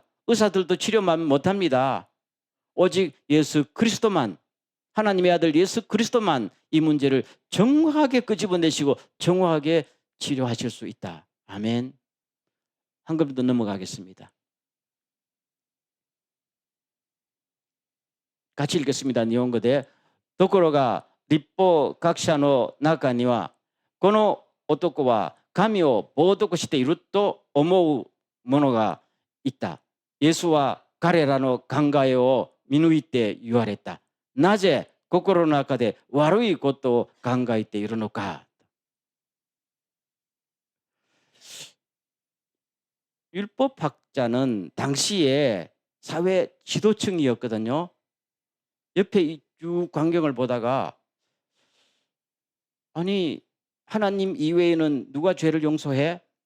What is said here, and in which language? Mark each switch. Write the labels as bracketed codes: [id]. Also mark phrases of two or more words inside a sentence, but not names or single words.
[ko] 의사들도 치료만 못합니다. 오직 예수 그리스도만, 하나님의 아들 예수 그리스도만 이 문제를 정확하게 끄집어내시고 정확하게 치료하실 수 있다. 아멘. 한 걸음 더 넘어가겠습니다. 같이 읽겠습니다. [ja] 일본어 でところが立法学者の中にはこの男は神を冒涜していると思う者がいた。イエスは彼らの考えを見抜いて言われた。なぜ心の中で悪いことを考えているのか。 [ko] 율법학자는 당시에 사회 지도층이었거든요. 옆에 쭉 광경을 보다가 아니 하나님 이외에는 누가 죄를 용서해?